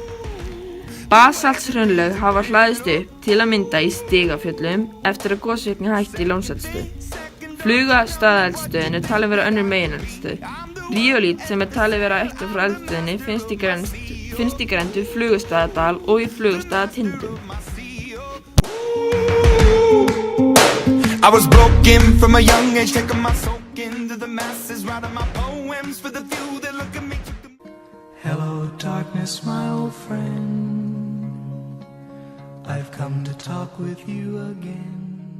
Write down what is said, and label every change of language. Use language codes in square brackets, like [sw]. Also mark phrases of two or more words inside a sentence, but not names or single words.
[is] Basaltshraunlög hafa hlaðist upp til að mynda í Stigafjöllum eftir að gosvirkni hætti í Lónseldstöð. Flugastaðaeldstöðin talin vera önnur megineldstöð. Ríólít sem talið vera ættað frá eldstöðinni finnst í grennd við Flugustaðadal og í Flugustaðatindum. [en] I was broken from a young age, taking my soak into the masses, writing my poems for the few that look at me. Hello, darkness, my old friend. I've come to talk with you again.